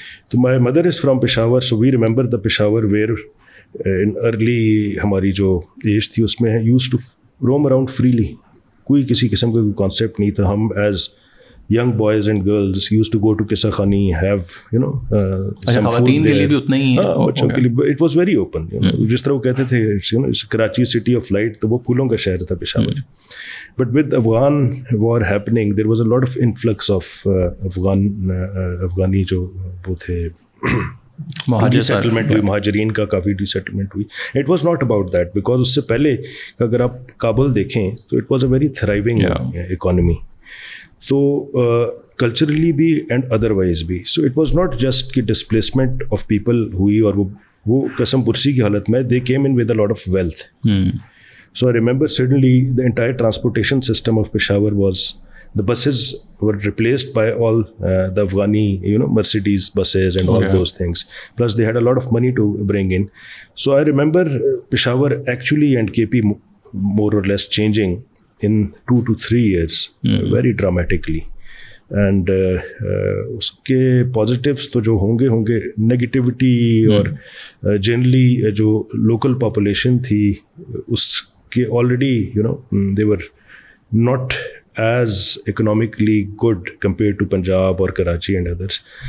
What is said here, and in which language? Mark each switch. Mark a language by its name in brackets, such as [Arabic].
[English] تو my mother is from Peshawar, so we remember the Peshawar where in early [Urdu] ہماری جو age تھی اس میں [English] used to roam around freely. [Urdu] کوئی کسی قسم کا کوئی کانسیپٹ نہیں تھا. ہم [English] As young boys and girls used to go to Qissa Khani, have some food there. [Urdu] بچوں کے لیے [English] it was very open. [Urdu] جس طرح وہ کہتے تھے کراچی سٹی آف لائٹ, تو وہ پھولوں کا شہر تھا Peshawar. [English] But with Afghan war happening, there was a lot of influx of [Urdu] Afghani جو وہ تھے ڈی سیٹلمنٹ ہوئی, [English] مہاجرین کا کافی ڈی سیٹلمنٹ ہوئی. It was not about that, because [Urdu] اس سے پہلے اگر آپ کابل دیکھیں تو [English] It was a very thriving economy. [Urdu] تو [English] culturally [Urdu] بھی [English] and otherwise [Urdu] بھی. [English] so it was not just [Urdu] کہ ڈسپلیسمنٹ آف پیپل ہوئی اور وہ قسم پرسی کی حالت میں, [English] They came in with a lot of wealth. So I remember suddenly the entire transportation system of Peshawar was, the buses were replaced by all the Afghani, Mercedes buses and all those things. Plus they had a lot of money to bring in. So I remember Peshawar actually and KP more or less changing in 2 to 3 years very dramatically. And اس کے positives [Urdu] تو جو ہوں گے [English] Negativity اور generally جو local population تھی اس کے already they were not as economically good compared to Punjab or Karachi and others.